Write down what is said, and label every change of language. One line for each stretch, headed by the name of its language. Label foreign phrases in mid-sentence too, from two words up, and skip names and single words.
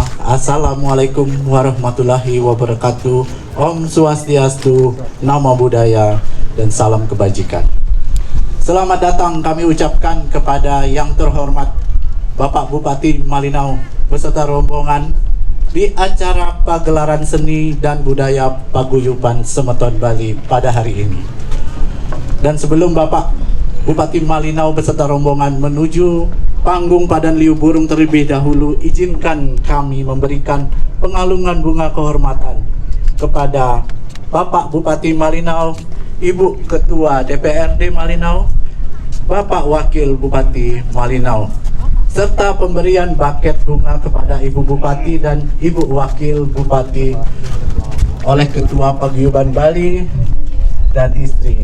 Arabic: السلام عليكم ورحمة الله وبركاته.
Sanskrit: Om Swastiastu,
Pali: Namo Buddhaya,
Indonesian: dan salam kebajikan. Selamat datang kami ucapkan kepada yang terhormat Bapak Bupati Malinau beserta rombongan di acara pagelaran seni dan budaya Paguyuban Semeton Bali pada hari ini. Dan sebelum Bapak Bupati Malinau beserta rombongan menuju panggung Padan Liu Burung terlebih dahulu, izinkan kami memberikan pengalungan bunga kehormatan kepada Bapak Bupati Malinau, Ibu Ketua DPRD Malinau, Bapak Wakil Bupati Malinau, serta pemberian buket bunga kepada Ibu Bupati dan Ibu Wakil Bupati oleh Ketua Paguyuban Bali dan istri.